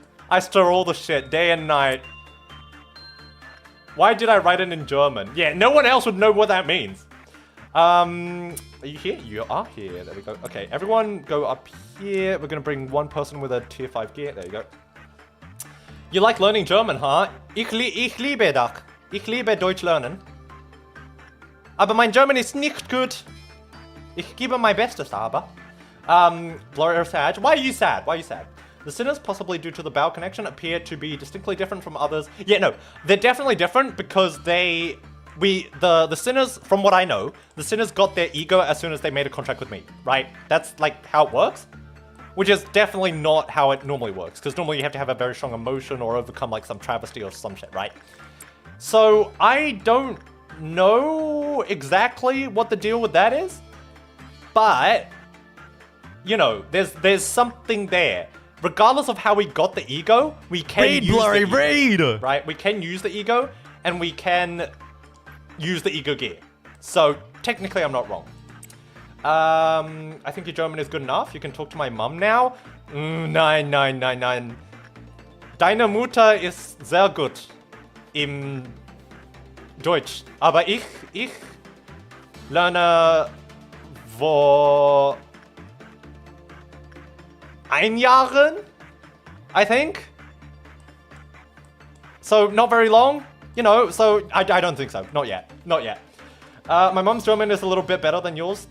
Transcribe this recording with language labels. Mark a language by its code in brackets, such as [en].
[en] I stir all the shit, day and night. Why did I write it in German? Yeah, no one else would know what that means. Are you here? You are here. There we go. Okay, everyone go up here. We're gonna bring one person with a tier 5 gear. There you go. You like learning German, huh? [de] Ich liebe das. Ich liebe Deutsch lernen. Aber mein German ist nicht gut. Ich gebe mein Bestes, aber. [en] Blurry sad. Why are you sad? The sinners, possibly due to the bowel connection, appear to be distinctly different from others. Yeah, no, they're definitely different because the sinners, from what I know, the sinners got their ego as soon as they made a contract with me, right? That's like how it works. which is definitely not how it normally works, because normally you have to have a very strong emotion or overcome like some travesty or some shit, right? So I don't know exactly what the deal with that is, but you know, there's something there. Regardless of how we got the ego, we can use Blurry the ego, Read! right? We can use the ego, and we can use the ego gear. So technically, I'm not wrong. I think your German is good enough. You can talk to my mum now. [de] Nein, nein, nein, nein. Deine Mutter ist sehr gut im Deutsch. Aber ich lerne vor 1 Jahren, [en] I think. So not very long, you know. So I don't think so. Not yet. Not yet. My mom's German is a little bit better than yours.